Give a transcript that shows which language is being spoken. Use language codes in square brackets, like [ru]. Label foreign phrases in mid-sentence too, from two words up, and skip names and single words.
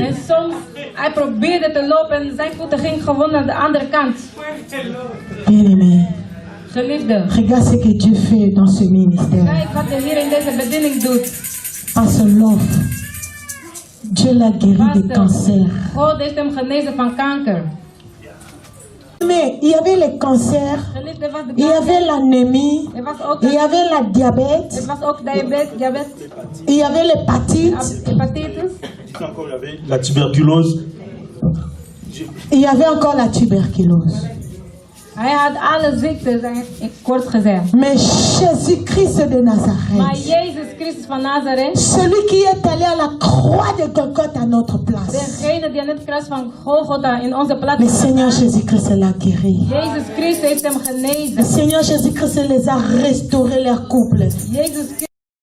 [nl] En soms, hij probeerde te lopen en zijn voeten gingen gewoon naar de andere kant. [fr] Bien-aimé, [nl] Geliefde, [fr] regarde ce que Dieu fait dans ce ministère. [nl] kijk wat de Heer in deze bediening doet. [fr] Parce l'offre, Dieu l'a guéri de cancer. [nl] God heeft hem genezen van kanker. [fr] Mais il y avait le cancer, [nl] Geliefde, er was de [fr] il y avait [nl] kanker, [fr] l'anémie, [nl] er was ook [fr] il y avait la [nl] er [fr] diabète, [nl] was ook diabetes, [fr] il y avait l'hépatite, [nl] hepatitis. [fr] Ici encore, il y avait la tuberculose. il y avait encore la tuberculose. [nl] Hij had alle ziektes, kort gezegd. [fr] Mais Jésus-Christ de [nl] Maar Nazareth, Jezus Christus van Nazareth, [fr] celui qui est allé à la croix de Golgotha à notre place, [nl] degene die aan het kruis van Golgotha in onze plaats [fr] le [nl] is [fr] Seigneur [nl] gegaan, [fr] Jésus-Christ l'a guéri. [nl] Jezus Christus heeft hem [fr] Le [nl] genezen. [fr] Seigneur Jésus-Christ les a restaurés leur couple. [nl] Jezus Christus